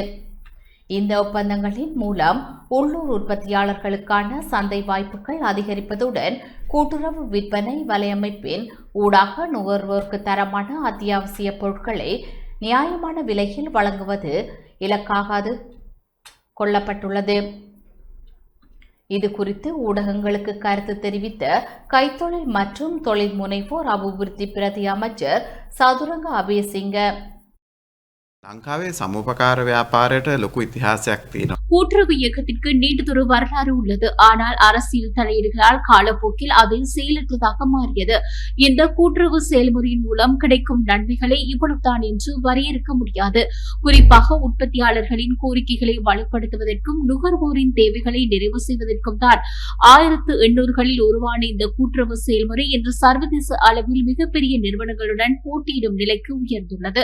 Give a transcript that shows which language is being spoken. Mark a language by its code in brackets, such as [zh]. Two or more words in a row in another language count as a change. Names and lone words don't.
[ta] இந்த ஒப்பந்தங்களின் மூலம் உள்ளூர் உற்பத்தியாளர்களுக்கான சந்தை வாய்ப்புகள் அதிகரிப்பதுடன் கூட்டுறவு விற்பனை வலையமைப்பின் ஊடாக நுகர்வோருக்கு தரமான அத்தியாவசிய பொருட்களை நியாயமான விலையில் வழங்குவது இலக்காக கொள்ளப்பட்டுள்ளது. இது குறித்து ஊடகங்களுக்கு கருத்து தெரிவித்த கைத்தொழில் மற்றும் தொழில் முனைவோர் அபிவிருத்தி பிரதி அமைச்சர் சதுரங்க அபேசிங்க, [si] ලංකාවේ සමුපකාර ව්‍යාපාරයට ලොකු ඉතිහාසයක් තියෙනවා. [ta] கூட்டுறவு இயக்கத்திற்கு நீண்டதொரு வரலாறு உள்ளது. ஆனால் அரசியல் தலையீடுகளால் காலப்போக்கில் அது செயலற்றதாக மாறியது. இந்த கூட்டுறவு செயல்முறையின் மூலம் கிடைக்கும் நன்மைகளை இவ்வளவுதான் என்று வரையறுக்க முடியாது. குறிப்பாக உற்பத்தியாளர்களின் கோரிக்கைகளை வலுப்படுத்துவதற்கும் நுகர்வோரின் தேவைகளை நிறைவு செய்வதற்கும் தான் 1800களில் உருவான இந்த கூட்டுறவு செயல்முறை இன்று சர்வதேச அளவில் மிகப்பெரிய நிறுவனங்களுடன் போட்டியிடும் நிலைக்கு உயர்ந்துள்ளது.